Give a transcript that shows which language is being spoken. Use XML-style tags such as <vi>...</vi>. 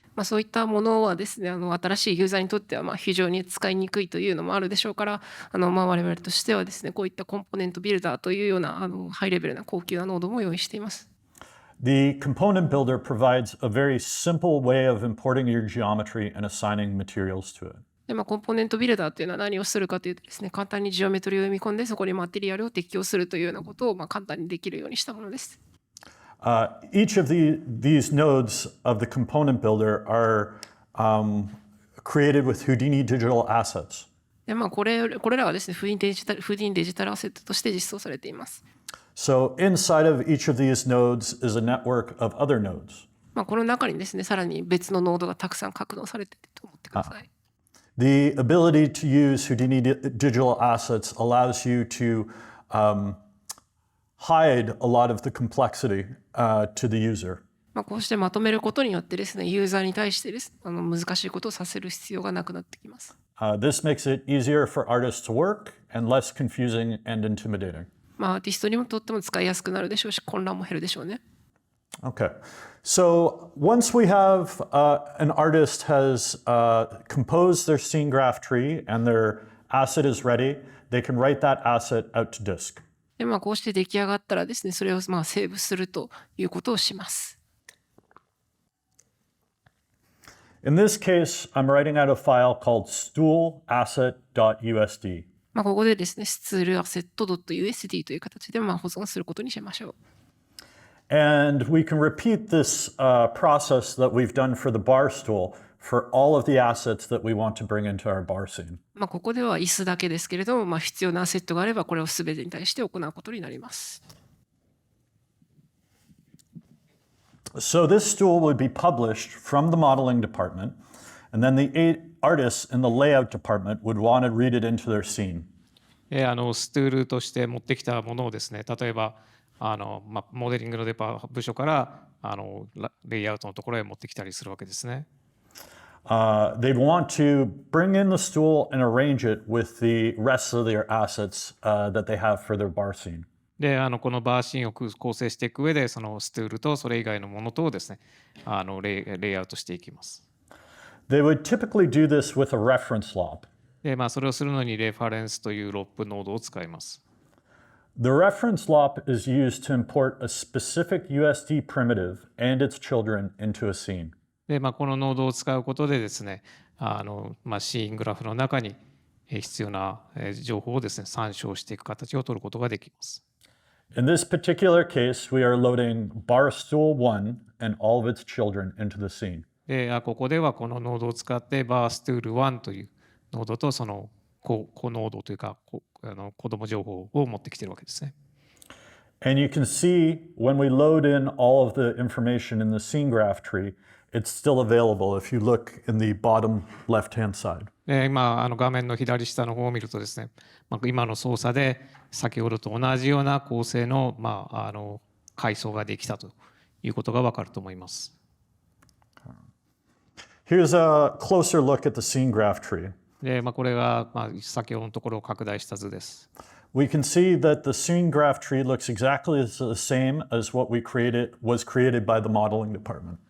<ja>そういったものはですね、新しいユーザーにとっては非常に使いにくいというのもあるでしょうから、我々としてはですね、こういったコンポーネントビルダーというようなハイレベルな高級なノードも用意しています。</ja> <en>The component builder provides a very simple way of importing your geometry and assigning materials to it.</en> <ja>でコンポーネントビルダーというのは何をするかというとですね、簡単にジオメトリを読み込んでそこにマテリアルを適用するというようなことを簡単にできるようにしたものです。</ja> <en>Each of these nodes of the component builder are created with Houdini digital assets.</en> <ja>でこれらはですね、フーディニデジタルアセットとして実装されています。</ja> <en>So inside of each of these nodes is a network of other nodes.</en> <ja>この中にですね、さらに別のノードがたくさん格納されていると思ってください。</ja> <en>The ability to use Houdini digital assets allows you to hide a lot of the complexity to the user.</en> <ja>こうしてまとめることによってですね、ユーザーに対してです、難しいことをさせる必要がなくなってきます。</ja> <en>This makes it easier for artists to work and less confusing and intimidating.</en> <ja>アーティストにとっても使いやすくなるでしょうし、混乱も減るでしょうね。</ja> <en>Okay. So once we have an artist has composed their scene graph tree and their asset is ready, they can write that asset out to disk.</en> <ja>でこうして出来上がったらですね、それをセーブするということをします。</ja> <en>In this case, I'm writing out a file called stoolasset.usd.</en> <ja>ここでですね、スツールアセット .usd という形で保存することにしましょう。</ja> <en>And we can repeat this process that we've done for the bar stool for all of the assets that we want to bring into our bar scene.</en> <ja>まあ、ここでは椅子だけですけれども、まあ、必要なアセットがあれば、これを全てに対して行うことになります。</ja> <en>So this stool would be published from the modeling department, and then the 8 artists in the layout department would want to read it into their scene.</en> <ja>ストゥールとして持ってきたものをですね、例えばモデリングの部署からレイアウトのところへ持ってきたりするわけですね。</ja> <en>They'd want to bring in the stool and arrange it with the rest of their assets that they have for their bar scene.</en> <ja>で、このバーシーンを構成していく上で、そのストゥールとそれ以外のものとをですね、レイアウトしていきます。</ja> <en>They would typically do this with a reference lop.</en> <ja>で、それをするのにレファレンスというロップノードを使います。</ja> <en>The reference lop is used to import a specific USD primitive and its children into a scene.</en> <ja>で、このノードを使うことでですね、シーングラフの中に必要な情報をですね、参照していく形を取ることができます。</ja> <en>In this particular case, we are loading barstool 1 and all of its children into the scene.</en> <ja>で、ここではこのノードを使ってバーストゥール1というノードとその子ノードというか子供情報を持ってきているわけですね。</ja> <en>And you can see when we load in all of the information in the scene graph tree, it's still available if you look in the bottom left-hand side.</en> <ja>で、今画面の左下の方を見るとですね、今の操作で先ほどと同じような構成の階層ができたということがわかると思います。</ja> <en>Here's a closer look at the scene graph tree.</en> <ja>で、これが先ほどのところを拡大した図です。</ja> <en>We can see that the scene graph tree looks exactly the same as what was created by the modeling department.</en>